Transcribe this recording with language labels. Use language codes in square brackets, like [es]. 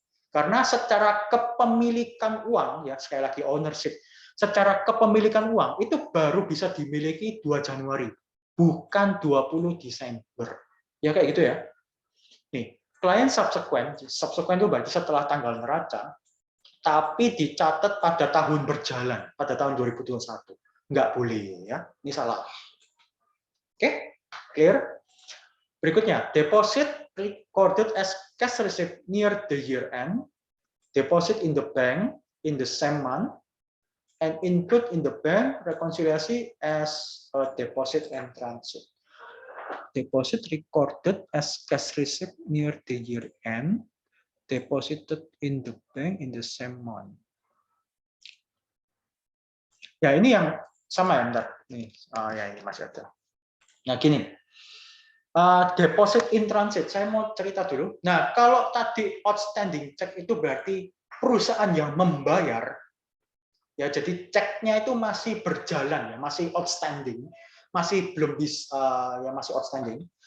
[id] Karena secara kepemilikan uang, ya sekali lagi ownership, secara kepemilikan uang itu baru bisa dimiliki 2 Januari, bukan 20 Desember. Ya kayak gitu ya. Nih, klien subsequent itu berarti setelah tanggal neraca, tapi dicatat pada tahun berjalan, pada tahun 2021. Nggak boleh, ya. Ini salah. Oke, clear? [en] Berikutnya, deposit recorded as cash receipt near the year end, deposit in the bank in the same month, and include in the bank reconciliation as a deposit and transit. Deposit recorded as cash receipt near the year end, deposited in the bank in the same month. [id] Ya, ini yang sama ya, bentar. Nih, ya ini masih ada. Nah, gini. Deposit in transit, saya mau cerita dulu. Nah, kalau tadi outstanding check itu berarti perusahaan yang membayar, ya jadi ceknya itu masih berjalan, ya masih outstanding, masih belum bisa, ya masih outstanding.